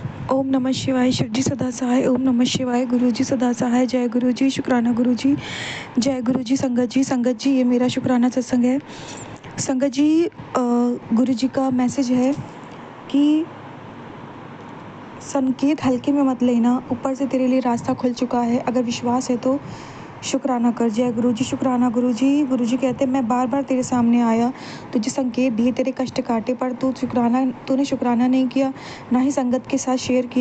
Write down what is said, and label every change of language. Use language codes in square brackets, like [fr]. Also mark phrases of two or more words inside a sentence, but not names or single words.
[hi] ओम नमः शिवाय। शिव जी सदा सहाय। ओम नमः शिवाय। गुरु जी सदा सहाय। जय गुरु जी। शुक्राना गुरु जी। जय गुरु जी। संगत जी ये मेरा शुक्राना सत्संग है। संगत जी गुरु जी का मैसेज है कि संकेत हल्के में मत लेना, ऊपर से तेरे लिए रास्ता खुल चुका है, अगर विश्वास है तो शुक्राना कर। जय गुरु जी। शुक्राना गुरु जी। गुरु जी कहते हैं मैं बार बार तेरे सामने आया, तुझे संकेत दिए, तेरे कष्ट काटे, पर तूने शुक्राना नहीं किया, ना ही संगत के साथ शेयर किया।